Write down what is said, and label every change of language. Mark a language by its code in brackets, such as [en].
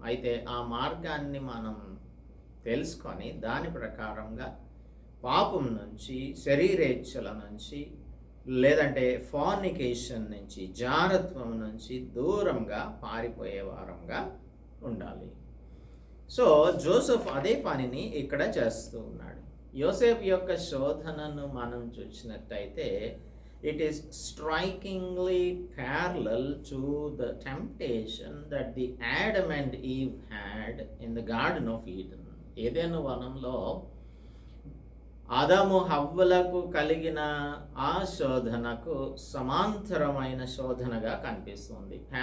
[te] అయితే ఆ మార్గాన్ని మనం తెలుసుకొని దాని ప్రకారంగా పాపం నుంచి, శరీరేచ్ఛల నుంచి, లేదంటే ఫార్నికేషన్ నుంచి, జారత్వం నుంచి దూరంగా పారిపోయే వారంగా ఉండాలి. సో జోసెఫ్ అదే పనిని ఇక్కడ చేస్తూ ఉన్నాడు. యోసేపు యొక్క శోధనను మనం చూసినట్టయితే [en] it is strikingly parallel to the temptation that the Adam and Eve had in the Garden of Eden. [te] ఏదెను వనంలో ఆదాము హవ్వలకు కలిగిన ఆ శోధనకు సమాంతరమైన శోధనగా కనిపిస్తుంది.